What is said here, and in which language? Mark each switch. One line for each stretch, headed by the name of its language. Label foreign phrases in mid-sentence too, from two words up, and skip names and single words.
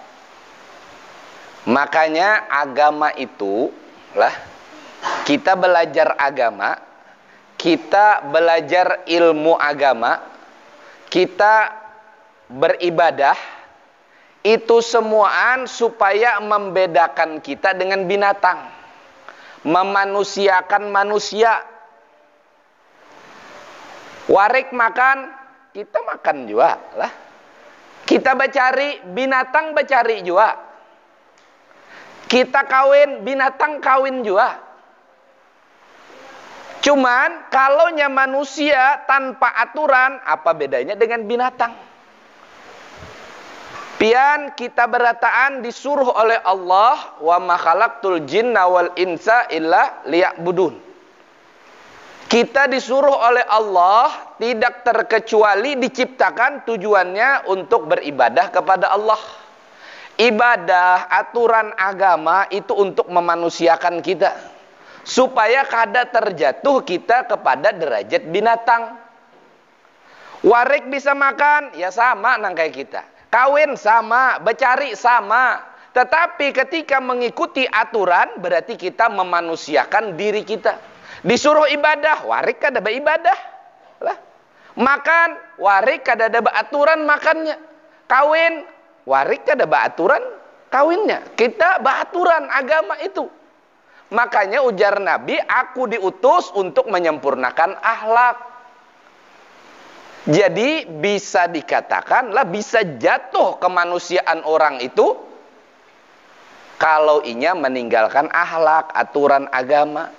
Banjar: Makanya agama itu, lah, kita belajar agama, kita belajar ilmu agama, kita beribadah, itu semuaan supaya membedakan kita dengan binatang. Memanusiakan manusia. Warik makan, kita makan juga lah. Kita bercari, binatang bercari juga. Kita kawin, binatang kawin juga. Cuman kalaunya manusia tanpa aturan, apa bedanya dengan binatang? Pian kita berataan disuruh oleh Allah,
Arabic: وما خلقت الجن والإنس إلا ليعبدون.
Banjar: Kita disuruh oleh Allah tidak terkecuali diciptakan tujuannya untuk beribadah kepada Allah. Ibadah, aturan agama itu untuk memanusiakan kita. Supaya kada terjatuh kita kepada derajat binatang. Warik bisa makan, ya sama nang kayak kita. Kawin sama, bercari sama. Tetapi ketika mengikuti aturan berarti kita memanusiakan diri kita. Disuruh ibadah, warik kada beribadah. Lah. Makan, warik kada ada aturan makannya. Kawin, warik kada aturan kawinnya. Kita beraturan agama itu. Makanya ujar Nabi, aku diutus untuk menyempurnakan akhlak. Jadi bisa dikatakan lah, bisa jatuh kemanusiaan orang itu kalau inya meninggalkan akhlak, aturan agama.